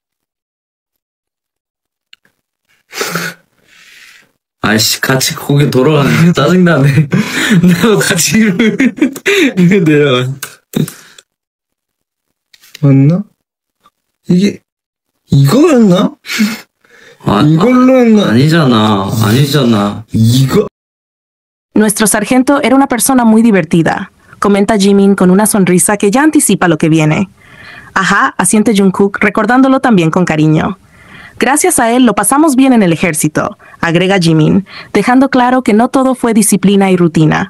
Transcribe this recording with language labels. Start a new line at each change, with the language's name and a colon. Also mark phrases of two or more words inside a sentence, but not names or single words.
Korean: 아이씨, 같이 거기 돌아가는 게 짜증나네. 나도 같이 이거 내려가. 맞나? 이게 이거였나? 이걸로 했나? 아니잖아. 이거
Spanish: Nuestro sargento era una persona muy divertida, comenta Jimin con una sonrisa que ya anticipa lo que viene. Ajá, asiente Jungkook, recordándolo también con cariño. Gracias a él lo pasamos bien en el ejército, agrega Jimin, dejando claro que no todo fue disciplina y rutina.